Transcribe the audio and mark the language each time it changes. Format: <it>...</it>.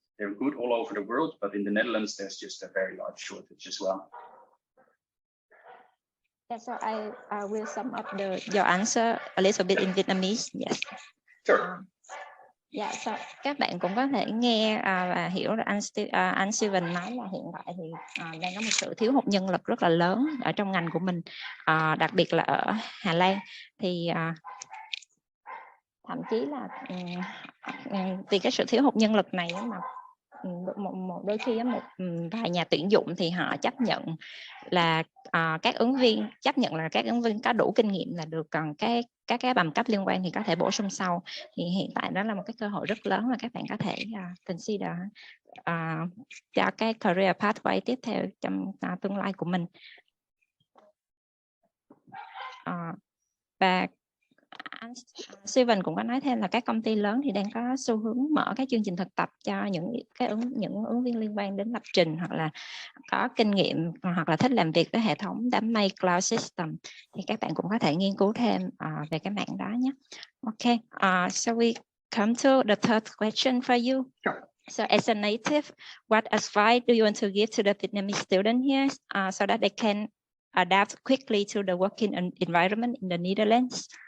<en>They're good all over the world, but in the Netherlands, there's just a very large shortage as well. Yeah, so I will sum up your answer a little bit in Vietnamese. Yes. Sure.</en> <vi>Dạ, so các bạn cũng có thể nghe và hiểu là anh Steven nói là hiện tại thì đang có một sự thiếu hụt nhân lực rất là lớn ở trong ngành của mình, đặc biệt là ở Hà Lan. Thì thậm chí là vì cái sự thiếu hụt nhân lực này mà đôi khi một vài nhà tuyển dụng thì họ chấp nhận là các ứng viên có đủ kinh nghiệm là được, còn các cái bằng cấp liên quan thì có thể bổ sung sau. Thì hiện tại đó là một cái cơ hội rất lớn mà các bạn có thể consider cho cái career pathway tiếp theo trong tương lai của mình. Và anh Steven cũng có nói thêm là các công ty lớn thì đang có xu hướng mở các chương trình thực tập cho những ứng viên liên quan đến lập trình, hoặc là có kinh nghiệm, hoặc là thích làm việc với hệ thống đám mây cloud system, thì các bạn cũng có thể nghiên cứu thêm về cái mảng đó nhé.</vi> <en>Okay, so we come to the third question for you. Sure. So as a native, what advice do you want to give to the Vietnamese student here so that they can adapt quickly to the working environment in the Netherlands?</en>